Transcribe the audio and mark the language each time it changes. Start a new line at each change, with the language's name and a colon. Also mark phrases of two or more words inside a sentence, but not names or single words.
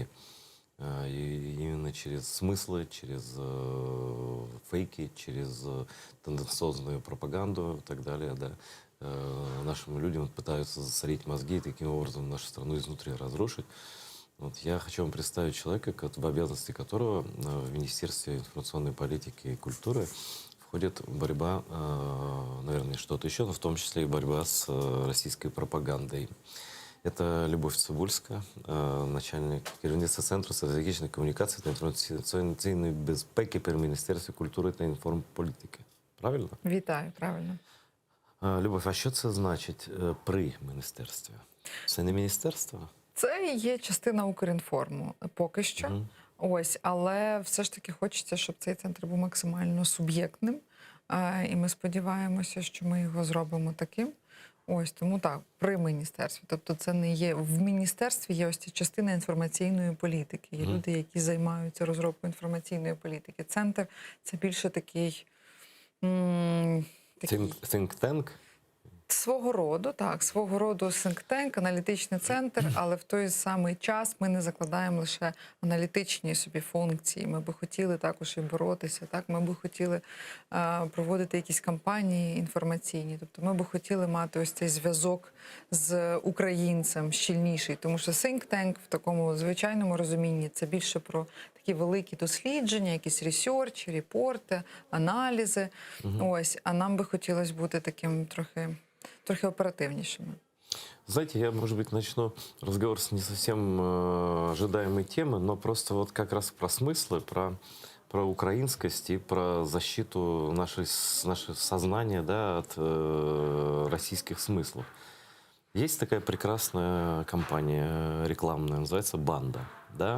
Russian: И именно через смыслы, через фейки, через тенденциозную пропаганду и так далее, да, нашим людям пытаются засорить мозги и таким образом нашу страну изнутри разрушить. Вот я хочу вам представить человека, в обязанности которого в Министерстве информационной политики и культуры входит борьба, наверное, что-то еще, но в том числе и борьба с российской пропагандой.
Ukrainian: Это Любовь Цибульська, начальник керівництва Центру стратегічної комунікації та інформаційної безпеки при Міністерстві культури та інформполітики.
Russian: Правильно?
Ukrainian: Вітаю, правильно. Любов, а що це значить при міністерстві? Це не міністерство? Це є частина Укрінформу поки що. Ось, але все ж таки хочеться, щоб цей центр був максимально суб'єктним. І ми сподіваємося, що ми його зробимо таким. Ось, тому так, при міністерстві. Тобто це не є, в міністерстві є ось ця частина інформаційної політики. Є люди, які займаються розробкою інформаційної політики. Центр – це більше такий...
English: Think tank?
Ukrainian: Свого роду, так, свого роду
English: think tank,
Ukrainian: аналітичний центр, але в той самий час ми не закладаємо лише аналітичні собі функції. Ми би хотіли також і боротися, так, ми би хотіли проводити якісь кампанії інформаційні. Тобто ми би хотіли мати ось цей зв'язок з українцем щільніший, тому що
English: think tank
Ukrainian: в такому звичайному розумінні це більше про такі великі дослідження, якісь ресерчі, репорти, аналізи. Ось, а нам би хотілося бути таким трохи оперативнейшими.
Russian: Знаете, я, может быть, начну разговор с не совсем ожидаемой темы, но просто вот как раз про смыслы, про украинскость и про защиту нашего сознания, да, от российских смыслов. Есть такая прекрасная компания рекламная, называется «Банда», да?